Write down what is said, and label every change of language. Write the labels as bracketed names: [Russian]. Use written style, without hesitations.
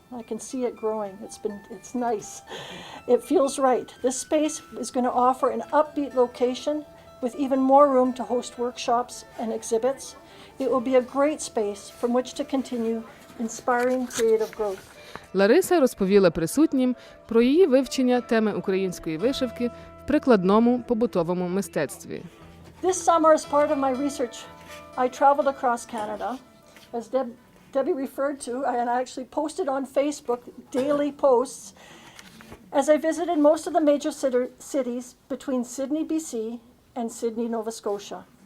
[English] I can see it growing. It's nice. It feels right. This space is going to offer an upbeat location with even more room to host workshops and exhibits. It will be a great space from which to continue inspiring creative growth. [Ukrainian] Лариса розповіла присутнім про її вивчення теми української вишивки в прикладному побутовому мистецтві. [English] This summer, as part of my research, I traveled across Canada, as Debbie referred to, and I actually posted on Facebook daily posts, as I visited most of the major cities between Sydney, BC, and Sydney, Nova Scotia.